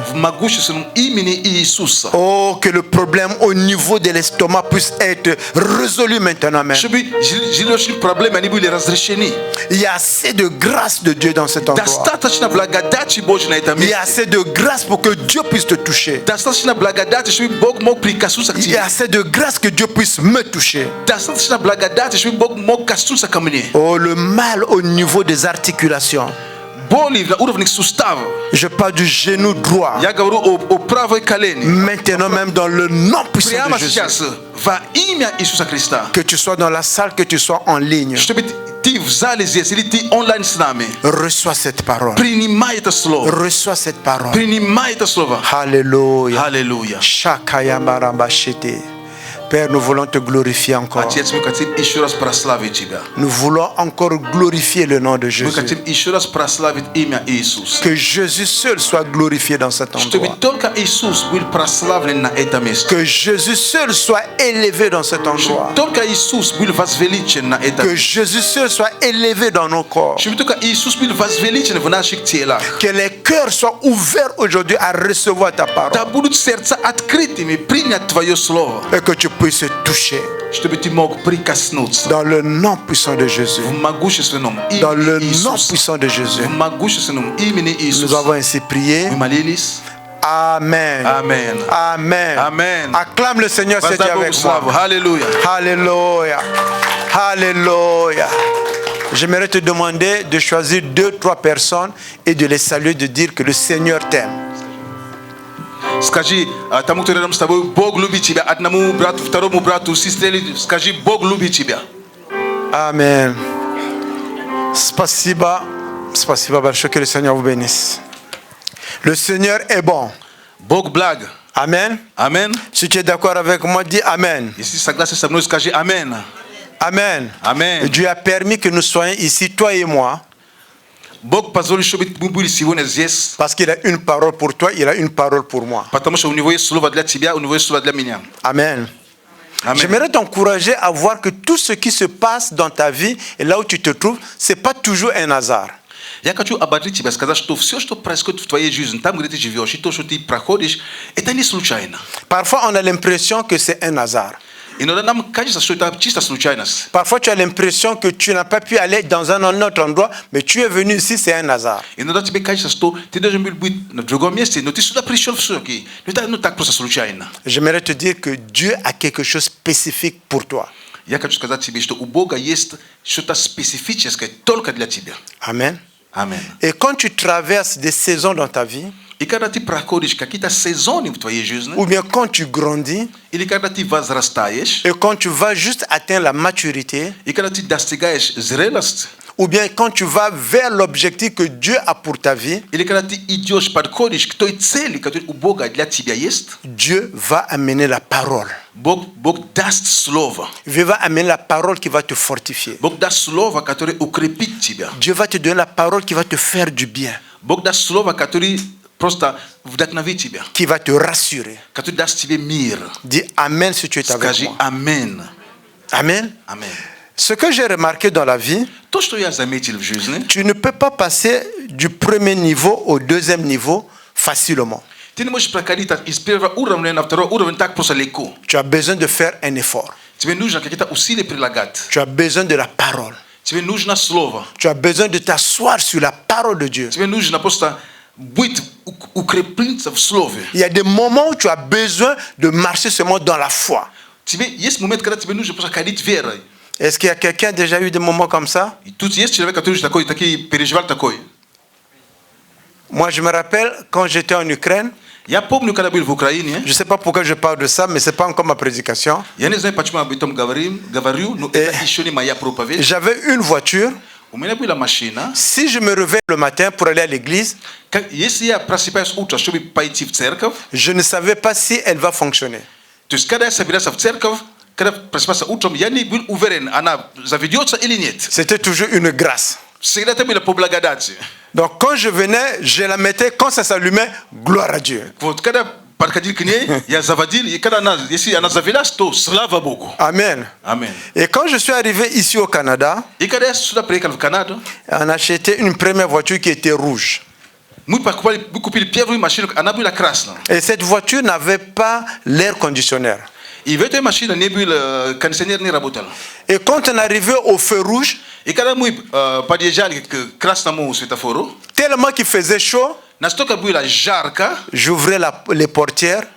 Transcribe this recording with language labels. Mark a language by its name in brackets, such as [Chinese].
[Russian] в могущественном имени Иисуса. [French] Oh, que le problème au niveau de l'estomac puisse être résolu maintenant même. [Russian] Чтобы желудочные проблемы, они были разрешены. [French] Il y a assez de grâce de Dieu dans cet endroit. [Russian] Достаточно благодати Божьей на этом [French] Il y a [Russian] месте. [French] assez de grâce pour que Dieu puisse te toucher. [Russian] Достаточно благодати, чтобы Бог мог прикоснуться к [French] Il y [Russian] тебе. [French] a assez de grâce que Dieu puisse me toucher. [Russian] Достаточно благодати, чтобы Бог мог коснуться ко мне. [French] Oh, le mal au niveau des articulations. [Russian] Боли на уровне суставов. [French] Je parle du genou droit. [Russian] Я говорю о правой колене. [French] Maintenant même dans le nom puissant [Russian] Прямо [French] de Jésus. [Russian] сейчас во имя Иисуса Христа. [French] Que tu sois dans la salle, que tu sois en ligne. [Russian] Чтобы ты в зале здесь или ты онлайн с нами. [French] Reçois cette parole. [Russian] Принимай это слово. [French] Reçois cette parole. [Russian] Принимай это слово. [French] Alléluia. [Russian] Аллилуйя. Shakayamarabashite. [French] Père, nous voulons te glorifier encore. [Russian] Отец, мы хотим еще раз прославить Тебя. [French] Nous voulons encore glorifier le nom de [Russian] Мы [French] Jésus. [Russian] хотим еще раз прославить имя Иисуса. [French] Que Jésus seul soit glorifié dans cet [Russian] Чтобы [French] endroit. [Russian] только Иисус был прославлен на этом месте. [French] Que Jésus seul soit élevé dans cet endroit. [Russian] Чтобы только Иисус был возвеличен на этом [French] Que [Russian] месте. [French] Jésus seul soit élevé dans nos corps. [Russian] Чтобы только Иисус был возвеличен в наших телах. [French] Que les cœurs soient ouverts aujourd'hui à recevoir ta [Russian] Да [French] parole. [Russian] будут сердца открытыми принять Твое Слово. [French] Et que tu puisses toucher [Russian] Чтобы ты мог прикоснуться [French] dans le nom puissant de Jésus. [Russian] в могущественном [French] Dans le [Russian] имени [French] nom [Russian] Иисуса. [French] puissant de Jésus. [Russian] В могущественном имени [French] Nous [Russian] Иисуса. [French] avons ainsi prié. [Russian] Мы молились. Amen. Amen. Amen. Amen. [French] Acclame le Seigneur, c'est [Russian] Воздай Богу [French] avec [Russian] славу. [French] moi. [Russian] Аллилуйя. [French] Alléluia. Alléluia. J'aimerais te demander de choisir 2-3 personnes et de les saluer, de dire que le Seigneur t'aime. [Russian] Скажи тому, кто рядом с тобой, Бог любит тебя. Одному брату, второму брату, сестре, скажи, Бог любит тебя. Amen. Spasiba. Spasiba, большое, [French] que le Seigneur vous bénisse. Le Seigneur est bon. [Russian] Бог благ. Amen. Amen. [French] Si tu es d'accord avec moi, dis Amen. [Russian] Если согласен со мной, скажи Амен. Amen. Amen. [French] Dieu a permis que nous soyons ici, toi et moi. Bog pazoli shobit bubuli sivone zies. Parce qu'il a une parole pour toi, il a une parole pour moi. Patamusha au niveau slova de la tibia, au niveau slova de la miniam. Amen. Amen. J'aimerais t'encourager à voir que tout ce qui se passe dans ta vie et là où tu te trouves, ce n'est pas toujours un hasard. [Russian] Якачу ободрить тебя, сказать, что все, что происходит в твоей жизни, там, где ты живешь, и то, что ты проходишь, это не случайно. [French] Parfois, on a l'impression que c'est un hasard. [Russian] Иногда нам кажется, что это чисто случайность. [French] Parfois, tu as l'impression que tu n'as pas pu aller dans un autre endroit, mais tu es venu ici, c'est un hasard. [Russian] Иногда тебе кажется, что ты должен был быть в другом месте, но ты сюда пришел все-таки. Ну так просто случайно. [French] J'aimerais te dire que Dieu a quelque chose de spécifique pour toi. [Russian] Я хочу сказать тебе, что у Бога есть что-то специфическое только для тебя. Amen. Amen. [French] Et quand tu traverses des saisons dans ta vie, [Russian] И когда ты проходишь какие-то сезоны в твоей жизни, [French] ou bien quand tu grandis, [Russian] или когда ты возрастаешь, [French] et quand tu vas juste atteindre la maturité, [Russian] и когда ты достигаешь зрелости, [French] ou bien quand tu vas vers l'objectif que Dieu a pour ta vie, [Russian] или когда ты идешь, подходишь к той цели, которая у Бога для тебя есть, [French] Dieu va amener la parole. [Russian] Бог даст слово. [French] Dieu va amener la parole qui va te fortifier. [Russian] Бог даст слово, которое укрепит тебя. [French] Dieu va te donner la parole qui va te faire du bien, [Russian] Бог даст слово, которое просто вдохновит тебя, [French] qui va te rassurer. [Russian] который даст тебе мир. [French] Dis Amen si tu es avec [Russian] Скажи [French] moi. [Russian] Амен. Amen. Амен. [French] Ce que j'ai remarqué dans la vie, [Russian] То, что я заметил в жизни, [French] tu ne peux pas passer du premier niveau au deuxième niveau facilement. [Russian] ты не можешь проходить из первого уровня на второй уровень так просто легко. [French] Tu as besoin de faire un effort. [Russian] Тебе нужно какие-то усилия прилагать. [French] Tu as besoin de la parole. [Russian] Тебе нужно слово. [French] Tu as besoin de t'asseoir sur la parole de Dieu. [Russian] Тебе нужно просто быть укрепиться в слове. [French] Il y a des moments où tu as besoin de marcher seulement dans la foi. [Russian] Тебе есть момент, когда тебе нужно просто ходить верой. [French] Est-ce qu'il y a quelqu'un qui a déjà eu des moments comme ça? [Russian] И тут есть человек, который такой переживал такой. [French] Moi, je me rappelle quand j'étais en Ukraine. [Russian] Я помню, когда был в Украине. [French] Je ne sais pas pourquoi je parle de ça, mais ce n'est pas encore ma prédication. [Russian] Я не знаю, почему об этом говорю, но это еще не моя проповедь. [French] J'avais une voiture. [Russian] У меня была машина. [French] Si je me réveille le matin pour aller à l'église, [Russian] Если я просыпаюсь утром, чтобы пойти в церковь, [French] je ne savais pas si elle va fonctionner. [Russian] то есть когда я собирался в церковь, когда просыпался утром, я не был уверен, она заведется или нет. [French] C'était toujours une grâce. [Russian] Всегда это было по благодати. [French] Donc quand je venais, je la mettais, quand ça s'allumait, gloire à Dieu. [Russian] Вот когда подходил к ней, я заводил, и когда она, если она завелась, то слава Богу. Amen. Amen. [French] Et quand je suis arrivé ici au Canada, [Russian] И когда я сюда приехал в Канаду, [French] on a acheté une première voiture qui était rouge. [Russian] мы купили первую машину, она была красная. [French] Et cette voiture n'avait pas l'air conditionnaire. [Russian] И в этой машине не был, кондиционер не работал. [French] Et quand on arrivait au feu rouge, [Russian] И когда мы подъезжали к красному светофору, [French] tellement qu'il faisait chaud, [Russian] настолько было жарко, [French] j'ouvrais les portières